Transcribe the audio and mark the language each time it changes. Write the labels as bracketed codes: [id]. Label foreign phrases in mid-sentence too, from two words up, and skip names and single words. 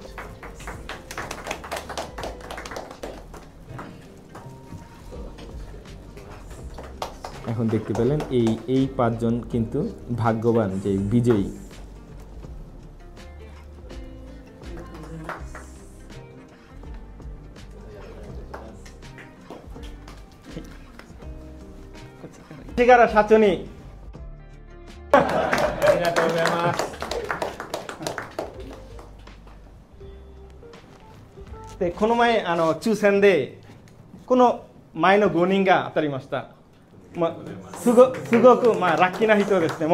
[bn] এখন দেখতে পেলেন এই 5 জন কিন্তু ভাগ্যবান যে বিজয়ী। ঠিকারা সাচনি [ja] この前抽選でこの前の5人が当たりました。すごく、ラッキーな人ですね。